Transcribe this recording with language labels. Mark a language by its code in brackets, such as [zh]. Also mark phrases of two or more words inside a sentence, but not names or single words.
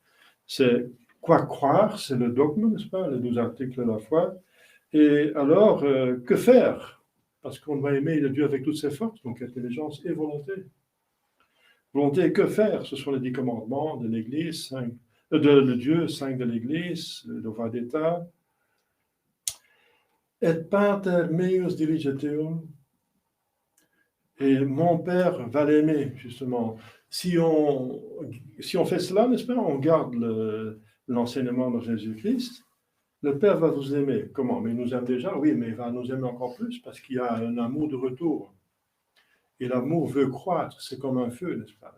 [fr] C'est quoi croire, c'est le dogme, n'est-ce pas, les 12 articles de la foi. Et alors, que faire? Parce qu'on doit aimer le Dieu avec toutes ses forces, donc intelligence et volonté. Volonté, que faire? Ce sont les 10 commandements de l'Église, de Dieu, 5 de l'Église, le devoir d'État. [la] Et pater meus diligeteum. [fr] Et mon Père va l'aimer, justement. Si on fait cela, n'est-ce pas, on garde l'enseignement de Jésus-Christ, le Père va vous aimer. Comment? Mais il nous aime déjà, oui, mais il va nous aimer encore plus, parce qu'il y a un amour de retour. Et l'amour veut croître, c'est comme un feu, n'est-ce pas?